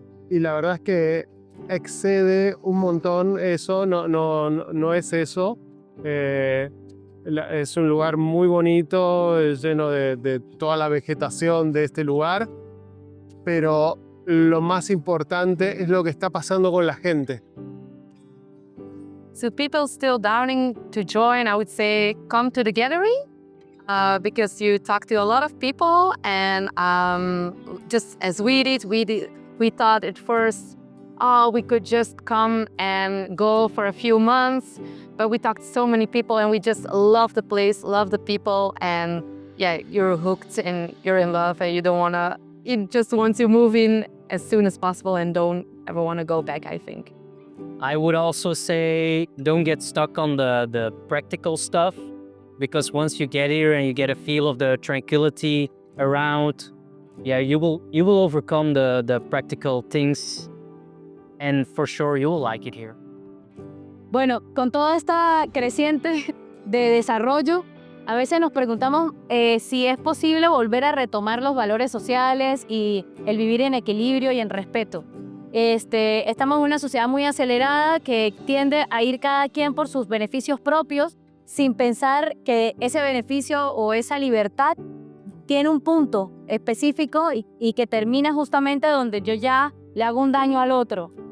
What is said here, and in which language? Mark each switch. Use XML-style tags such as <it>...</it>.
<es>Y la verdad es que excede un montón eso, no es eso. Es un lugar muy bonito, lleno de toda la vegetación de este lugar, pero lo más importante es lo que está pasando con la gente.</es> <en>to people still doubting to join, I would say come to the gathering because you talk to a lot of people, and just as we thought at first, oh, we could just come and go for a few months, but we talked to so many people and we just love the place, love the people, and yeah, you're hooked and you're in love and you just want to move in as soon as possible and don't ever want to go back, I think. I would also say don't get stuck on the practical stuff, because once you get here and you get a feel of the tranquility around, yeah, you will overcome the practical things, and for sure you will like it here.</en> <es>Bueno, con toda esta creciente de desarrollo, a veces nos preguntamos si es posible volver a retomar los valores sociales y el vivir en equilibrio y en respeto. Estamos en una sociedad muy acelerada que tiende a ir cada quien por sus beneficios propios sin pensar que ese beneficio o esa libertad tiene un punto específico y que termina justamente donde yo ya le hago un daño al otro.</es>